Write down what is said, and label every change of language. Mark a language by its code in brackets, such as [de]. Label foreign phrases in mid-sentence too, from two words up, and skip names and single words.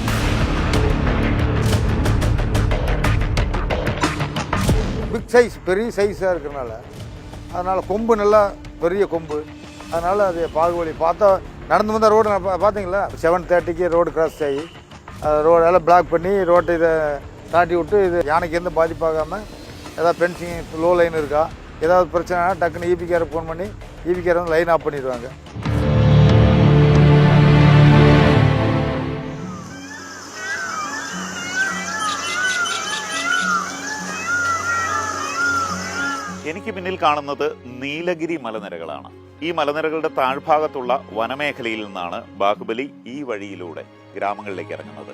[en] big size, [ta] பெரிய சைஸாக இருக்கிறனால அதனால் கொம்பு நல்லா பெரிய கொம்பு, அதனால் அது பாகுபலி பார்த்தா நடந்து வந்தால் ரோடு பார்த்தீங்களா 7:30க்கு [en] road cross [ta] ஆகி ரோடெல்லாம் பிளாக் பண்ணி ரோட்டை இதை தாட்டி விட்டு இது யானைக்கு எந்த பாதிப்பாகாமல் ஏதாவது [en] fencing low line [ta] இருக்கா, ஏதாவது பிரச்சனைனா டக்குன்னு EPக்கார ஃபோன் பண்ணி EPக்கார வந்து [en] line off [ta] பண்ணிடுவாங்க. [ml] എനിക്ക് പിന്നിൽ കാണുന്നത് നീലഗിരി മലനിരകളാണ്. ഈ മലനിരകളുടെ താഴ്ഭാഗത്തുള്ള വനമേഖലയിൽ നിന്നാണ് ബാഹുബലി ഈ വഴിയിലൂടെ ഗ്രാമങ്ങളിലേക്ക് ഇറങ്ങുന്നത്.